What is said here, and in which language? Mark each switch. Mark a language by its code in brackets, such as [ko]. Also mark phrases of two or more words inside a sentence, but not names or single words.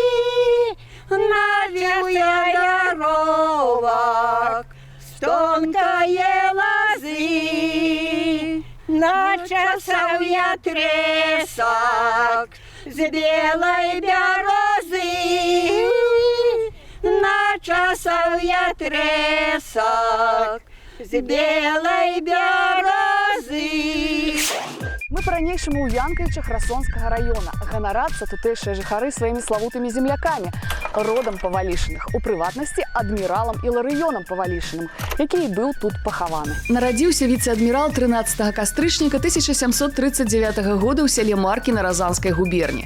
[uk] навів я віровок з тонкої лози, начесав я тресок з білої берези, начесав я тресок з білої берези. [be] Мы по-ранейшаму ў Янкавічах Херсонскага района. Ганарацца тутэйшыя жыхары сваімі славутымі землякамі, родам Павалішыных, у прыватнасці адміралам Іларыёнам Павалішыным, які і быў тут пахаваны. Нарадзіўся віцэ-адмірал 13 кастрычніка 1739 года ў сяле Маркі на Разанскай губерні.